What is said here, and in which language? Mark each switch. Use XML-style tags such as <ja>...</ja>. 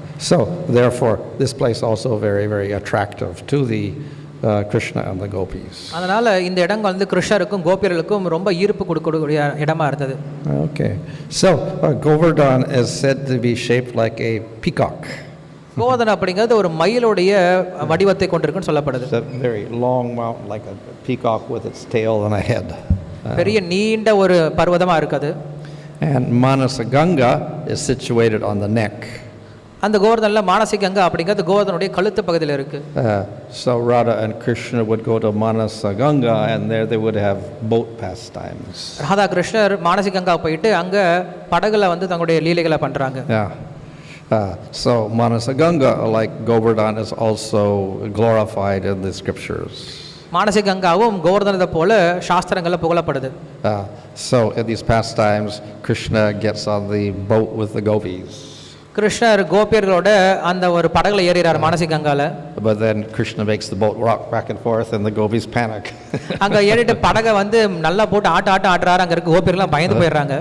<en>So therefore this place also very attractive to the Krishna and the gopis.</en> <ta>அதனால இந்த இடம் வந்து கிருஷ்ணருக்கும் கோபியர்களுக்கும் ரொம்ப ஈர்ப்பு கொடுக்கக்கூடிய இடமா இருந்தது.</ta> <en>Okay. So Govardhan is said to be shaped like a peacock.</en> <ta>Govardhanam அப்படிங்கிறது ஒரு மயிலுடைய வடிவத்தை கொண்டிருக்குன்னு சொல்லப்படுது.</ta> <en>It's a very long mountain like a peacock with its tail and a head.</en> <ta>பெரிய நீண்ட ஒரு பர்வதமாக இருக்குது.</ta> <en>And Manasa Ganga is situated on the neck.</en> <ta>அந்த கோவர்தனில் மானசி கங்கா அப்படிங்கிறது கோவர்தனுடைய கழுத்து பகுதியில் இருக்குது.</ta> <en>So Radha and Krishna would go to Manasa Ganga, and there they would have boat pastimes.</en> <ta>Radha கிருஷ்ணர் மானசி கங்கா போயிட்டு அங்கே படகுல வந்து தங்களுடைய லீலைகளை பண்ணுறாங்க.</ta> <en>Yeah. So Manasa Ganga, like Govardhan, is also glorified in the scriptures.</en> <ta>Manasi கங்காவும் கோவர்தனத்தை போல சாஸ்திரங்களில் புகழப்படுது.</ta> <en>So in these pastimes, Krishna gets on the boat with the gopis.</en> <ta>கிருஷ்ணர் கோபியர்களோட அந்த ஒரு படகுல ஏறிறார் Manasi கங்கால.</ta> <en>But then Krishna makes the boat rock back and forth, and the gopis panic.</en> <ta>அங்க ஏறிட்டு படகை வந்து நல்லா போட்டு ஆட்டுறாரு. அங்க இருக்க கோபியர்கள்லாம் பயந்து போயிடுறாங்க.</ta>